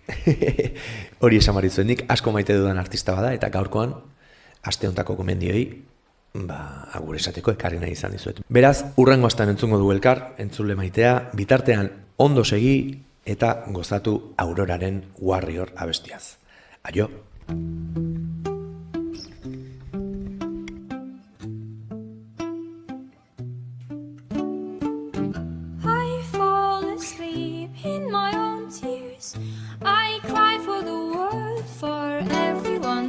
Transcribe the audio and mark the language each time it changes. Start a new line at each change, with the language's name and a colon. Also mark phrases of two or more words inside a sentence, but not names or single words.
Basque: Hori esan baritzu nik, asko maite dudan artista bada, eta gaurkoan, aste hontako gomendioi, agur esateko ekarri nahi izan dizuet. Beraz, urrengo astean entzungo du elkar, entzule maitea, bitartean ondo segi eta gozatu Auroraren Warrior abestiaz. Aio!
English: I fall asleep in my own tears. I cry for the world, for everyone.